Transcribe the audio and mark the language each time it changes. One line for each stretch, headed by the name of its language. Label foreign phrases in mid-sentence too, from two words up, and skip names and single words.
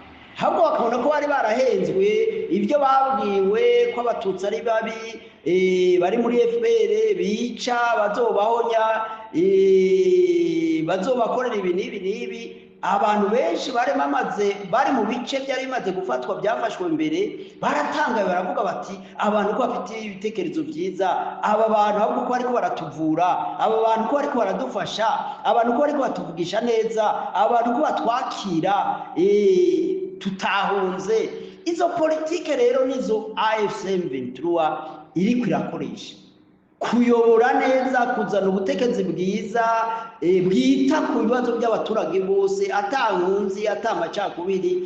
Rundi: Ahubwo bakabona ko bari barahenzwe, ibyo babwiwe ko abatutsi ari babi, bari muri FPR bica, bazobahonya, bazobakorera ibi n'ibi. Abantu benshi bari mu bice byari bimaze gufatwa, byafashwe mbere, baratangaye baravuga bati abantu ko bafite ibitekerezo byiza, aba bantu ahubwo ko bariko baratuvura, aba bantu ko bariko baradufasha, abantu ko bariko batuvugisha neza, abantu ko batwakira, tutahunze. Izo politike rero nizo AFC M23 iri kwirakoresha, kuyobora neza, kuzana ubutegetsi bwiza bwita ku bibazo by'abaturage bose, atankunzi, atamacakubiri.